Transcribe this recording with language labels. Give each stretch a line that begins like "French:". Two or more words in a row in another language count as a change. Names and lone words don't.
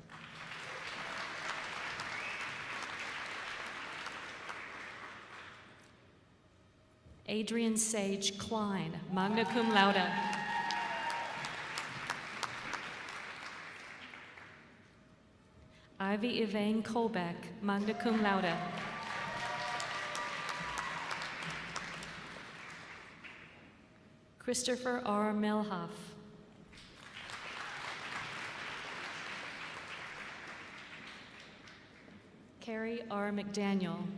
English: Adrian Sage Klein,
Latin: magna cum laude.
English: Ivy Yvane Kolbeck,
Latin: magna cum laude.
English: Christopher R. Melhoff. Carrie R. McDaniel.